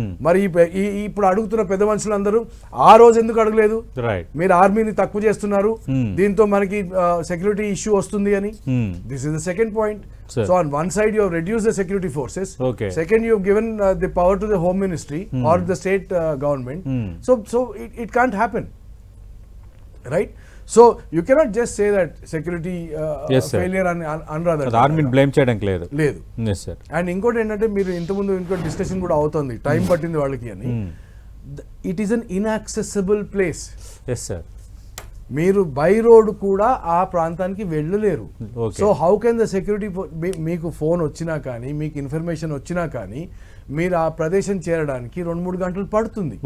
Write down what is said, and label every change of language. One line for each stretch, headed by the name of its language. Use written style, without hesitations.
Telugu: మరి ఇప్పుడు అడుగుతున్న పెద్ద మనుషులందరూ ఆ రోజు ఎందుకు అడగలేదు? మీరు ఆర్మీని తక్కువ చేస్తున్నారు, దీంతో మనకి సెక్యూరిటీ ఇష్యూ వస్తుంది అని.
English: This is the second point. So on one side you have reduced the security forces, second you have given the power to the home ministry or the state government. So it can't happen, right? So you cannot just say that security failure and another
Telugu: ఆర్మీని blame చేయడానికి లేదు.
English: Yes sir.
Telugu: And ఇంకోటి ఏంటంటే మీరు ఇంతకుముందు ఇంకో discussion కూడా అవుతుంది, టైం పట్టింది వాళ్ళకి అని.
English: It is an inaccessible place. Yes sir.
Telugu: మీరు బై రోడ్ కూడా ఆ ప్రాంతానికి వెళ్ళలేరు.
English: Okay. So how can the security,
Telugu: మీకు ఫోన్ వచ్చినా కానీ మీకు ఇన్ఫర్మేషన్ వచ్చినా కానీ మీరు ఆ ప్రదేశం చేరడానికి 2-3 గంటలు పడుతుంది.